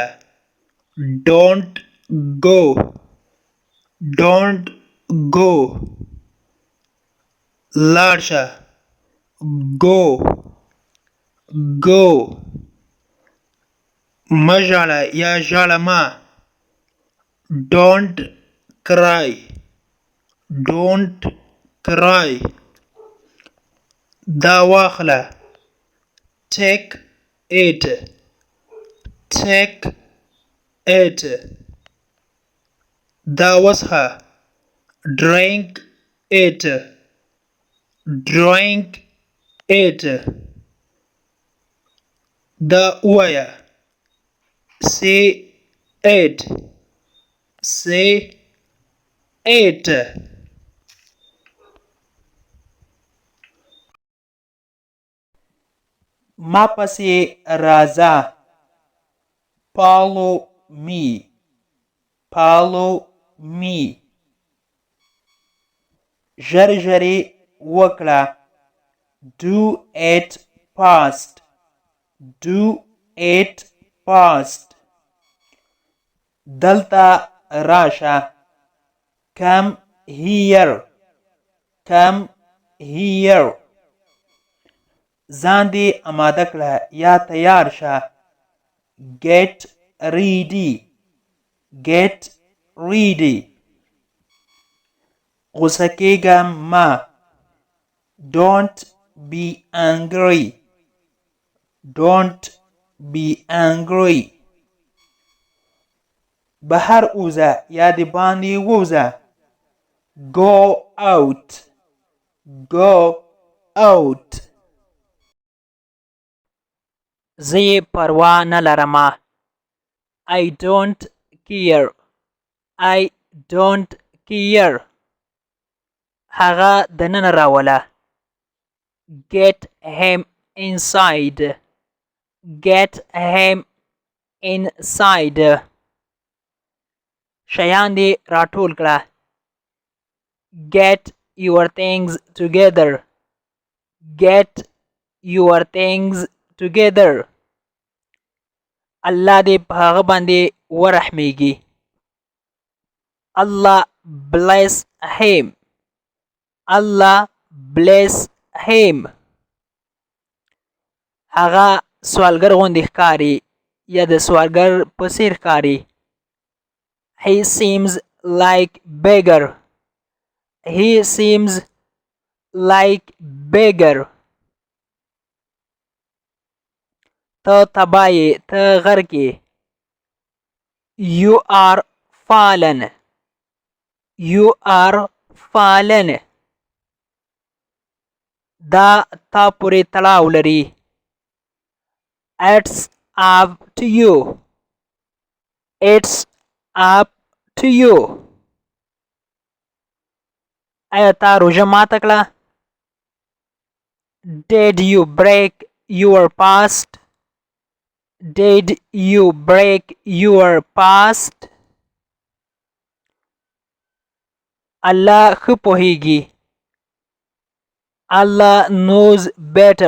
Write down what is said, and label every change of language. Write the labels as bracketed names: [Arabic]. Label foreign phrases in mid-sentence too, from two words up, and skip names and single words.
[English] Don't go. Don't go. [Pashto] لاړ شه. [English] Go. Go. [Pashto] مه ژاړه یا ژاړه مه. [English] Don't cry. Don't cry. [Pashto] دا واخله. [English] Take it. Take it. [Pashto] دا وڅښه. [English] Drink it. Drink it. [Pashto] دا ووایه. [English] Say it. Say it. [Pashto] ما پسې راځه. [English] Follow me. Follow me. [Pashto] ژر ژرې وکړه. [English] Do it fast. Do it fast. [Pashto] دلته راشه. [English] Come here. Come here. [Pashto] ځان دې اماده کړه یا تیار شه. [English] Get ready. Get ready. [Pashto] غوسه کیږه مه. [English] Don't be angry. Don't be angry. [Pashto] بهر اوزه یا د باندې ووزه. [English] Go out. Go out. [Pashto] زه یې پروا نه لرمه. [English] I don't care. I don't care. [Pashto] هغه دننه راوله. [English] Get him inside. Get him inside. [Pashto] شیان دې راټول کړه. [English] Get your things together. Get your things together. [Pashto] الله دې په هغه باندې ورحمیږي. [English] Allah bless him. Allah bless him. [Pashto] هغه سوالګر غوندې ښکاري یا د سوالګر په څیر ښکاري. [English] He seems like beggar. He seems like beggar. [Pashto] ته تبایې ته غرقې. [English] You are fallen. You are fallen. [Pashto] دا تا پورې تړاو لري. [English] It's up to you. It's up to you. [Pashto] آیا تا روژه ماته کړه؟ [English] Did you break your fast? Did you break your fast? [Pashto] الله ښه پوهیږي. [English] Allah knows better.